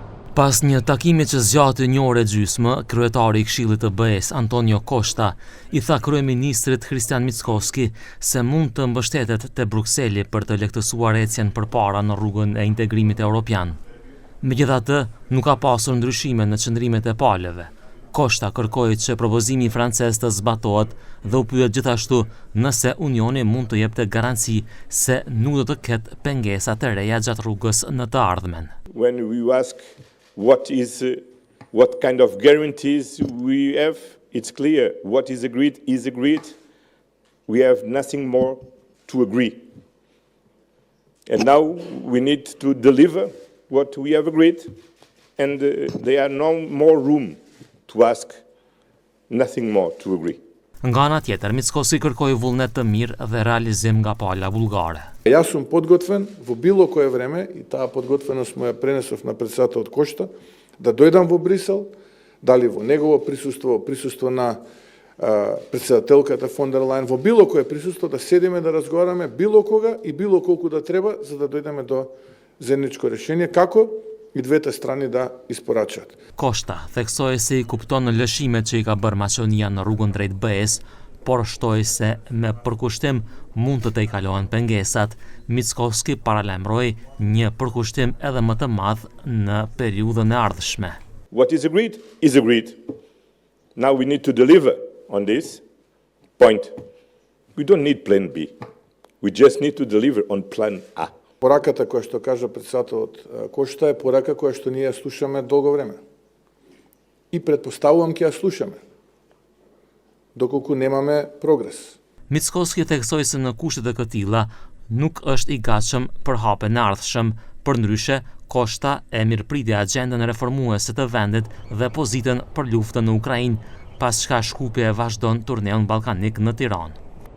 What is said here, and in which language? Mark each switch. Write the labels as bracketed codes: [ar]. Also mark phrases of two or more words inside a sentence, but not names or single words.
[sq] Pas një takimi që zgjati një orë e gjysmë, kryetari i Këshillit të BE-s Antonio Costa i tha kryeministrit Christian Mickoski se mund të mbështetet te Brukseli për të lehtësuar ecjen përpara në rrugën e integrimit evropian. Megjithatë, nuk ka pasur ndryshime në qëndrimet e palëve. Costa kërkoi që propozimi francez të zbatohet dhe u pyet gjithashtu nëse Unioni mund të jepte garanci se nuk do të ketë pengesa të reja gjatë rrugës në të ardhmen. [en] When we ask what kind of guarantees we have, it's clear. What is agreed is agreed. We have nothing more to agree. And now we need to deliver what we have agreed, and there are no more room to ask, nothing more to agree. [sq] Nga ana tjetër, Mickoski kërkoi vullnet të mirë dhe realizim nga pala bullgare. [mk] Ја сам подготвен во било кое време и таа подготвеност му ја пренесов на председателот Кошта да дојдам во Брисел, дали во негово присуство на председателката фон дер Лајен, во било кое присуство да седиме да разговараме било кога и било колку да треба за да дојдеме до заедничко решение како и двете страни да испорачат. [sq] Costa theksoi se i kupton në lëshimet që i ka bërë Maqedonia në rrugën drejt BE-s, por shtoi se me përkushtim mund të tejkalohen pengesat. Mickoski paralajmëroi një përkushtim edhe më të madh në periudhën e ardhshme. [en] What is agreed is agreed. Now we need to deliver on this point. We don't need plan B. We just need to deliver on plan A. [mk] Пораката која што кажа председателот Кошта е порака која што ние ја слушаме долго време. И предпоставувам ќе ја слушаме. Доколку немаме прогрес. [sq] Mickoski theksoi se në kushtet e këtilla nuk është i gatshëm për hapjen e ardhshëm. Përndryshe, Costa e mirëpriti agjendën reformuese të vendit dhe pozitën për luftën në Ukrainë, pas çka Shkupje vazhdon turneun ballkanik në Tiranë.